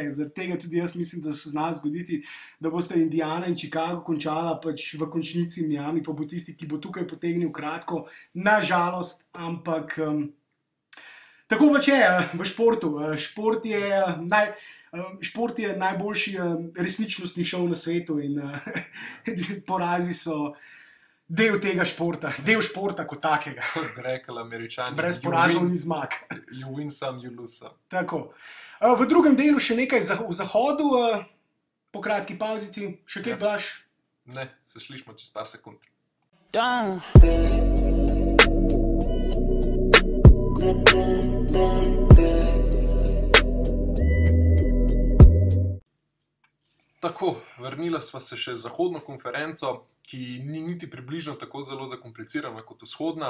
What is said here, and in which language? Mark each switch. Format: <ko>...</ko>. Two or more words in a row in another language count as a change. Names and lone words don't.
<sl>Zaradi tega tudi jaz mislim, da se zna zgoditi, da boste Indiana in Chicago končala pač v končnici, Miami pa bo tisti, ki bo tukaj potegnil kratko, nažalost, ampak tako pač je v športu. Šport je najboljši resničnostni šov na svetu in porazi so del tega športa, del športa kot takega. Kot bi rekli Američani. Brez porazov ni zmag.</sl> <en>You win some, you lose some.</en> <sl>Tako. V drugem delu še nekaj v zahodu. Po kratki pavzici, še kaj Blaž? Ne, se slišimo čez par sekund. Tako, vrnila sva se še z zahodno konferenco, ki ni niti približno tako zelo zakomplicirana kot vzhodna.</sl>